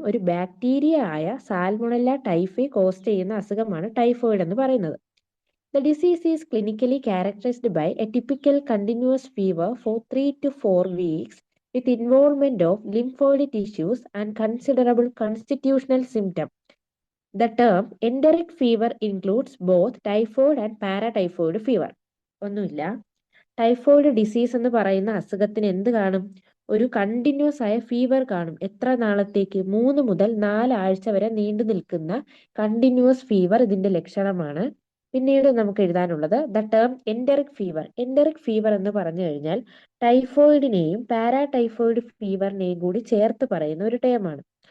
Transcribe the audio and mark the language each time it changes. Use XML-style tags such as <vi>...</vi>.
<ml>ഒരു ബാക്ടീരിയ ആയ salmonella ടൈഫൈ cos ചെയ്യുന്ന അസുഖമാണ് ടൈഫോയിഡ് എന്ന് പറയുന്നത്.</ml> <en>The disease is clinically characterised by a typical continuous fever for 3 to 4 weeks with involvement of lymphoid tissues and considerable constitutional symptom. The term enteric fever includes both typhoid and paratyphoid fever.</en> <ml>ഒന്നുമില്ല, typhoid disease എന്ന് പറയുന്ന അസുഖത്തിന് എന്ത് കാണും? ഒരു continuous ആയ fever കാണും. എത്ര നാളത്തേക്ക്? 3 മുതൽ 4 ആഴ്ച വരെ നീണ്ടു നിൽക്കുന്ന കണ്ടിന്യൂസ് ഫീവർ ഇതിന്റെ ലക്ഷണമാണ്. പിന്നീട് നമുക്ക് എഴുതാനുള്ളത് the term enteric fever. Enteric fever എന്ന് പറഞ്ഞു കഴിഞ്ഞാൽ ടൈഫോയിഡിനെയും പാരാടൈഫോയിഡ് ഫീവറിനെയും കൂടി ചേർത്ത് പറയുന്ന ഒരു ടേമാണ്.</ml>